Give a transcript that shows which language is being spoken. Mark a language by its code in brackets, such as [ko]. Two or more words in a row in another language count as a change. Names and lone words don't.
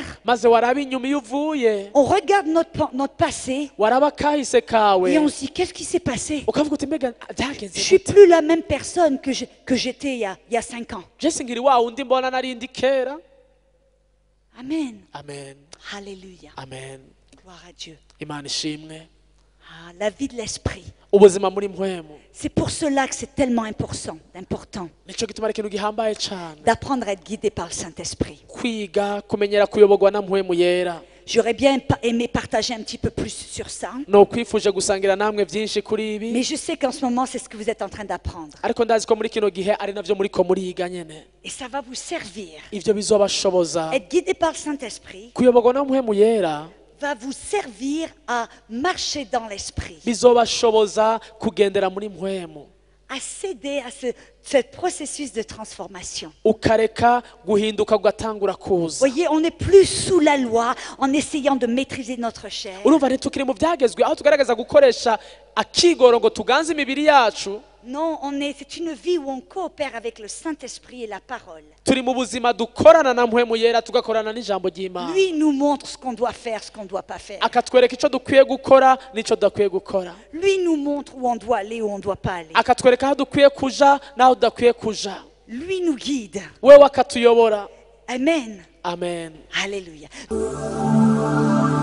[rn] maze waraba inyuma iyo uvuye, [fr] on regarde notre passé, [rn] waraba kahise kawe, [fr] et on se dit, qu'est-ce qui s'est passé? [rn] ukavuga uti mbega [fr] Je [rn] byagenze [fr] suis [rn] gute? [fr] plus la même personne que j'étais il y a 5 ans. [rn] Je singiri wa wundi mbona narindi kera. Amen. Amen, [fr] Alléluia. [rn] amen, [fr] Gloire à Dieu. [rn] Imana ishimwe. [fr] Ah, la vie de l'esprit. [rn] Ubuzima muri mpwemu [fr] C'est pour cela que c'est tellement important [rn] nico gituma ari ikintu gihambaye cane, [fr] d'apprendre à être guidé par le Saint-Esprit. [rn] kwiga kumenyera kuyoborwa na mpwemu yera. [fr] J'aurais bien aimé partager un petit peu plus sur ça, [rn] No kwifuje gusangira namwe byinshi kuri ibi, [fr] mais je sais qu'en ce moment, c'est ce que vous êtes en train d'apprendre. [rn] ariko ndazi ko muri kino gihe ari navyo muriko muriga nyene, [fr] Et ça va vous servir. [rn] ivyo bizobashoboza [fr] Être guidé par le Saint-Esprit [rn] kuyoborwa na mpwemu yera, [fr] va vous servir à marcher dans l'esprit, [rn] bizobashoboza kugendera muri mpwemu, [fr] à céder à ce processus de transformation. [rn] ukareka guhinduka ugatangura kuza. [fr] Voyez, on n'est plus sous la loi en essayant de maîtriser notre chair. [rn] Urumva ntitukiri mu byagezwe aho tugaragaza gukoresha akigoro ngo tuganze imibiri yacu. [fr] Non, c'est une vie où on coopère avec le Saint-Esprit et la parole. [rn] Turi mu buzima dukorana na mpwemu yera, tugakorana n'ijambo ry'Imana, [fr] Lui nous montre ce qu'on doit faire, ce qu'on ne doit pas faire. [rn] akatwereka ico dukwiye gukora n'ico tudakwiye gukora, [fr] Lui nous montre où on doit aller, où on ne doit pas aller. [rn] akatwereka aho dukwiye kuja n'aho tudakwiye kuja, [fr] Lui nous guide. [rn] wewe akatuyobora. Amen. Amen. Alléluia.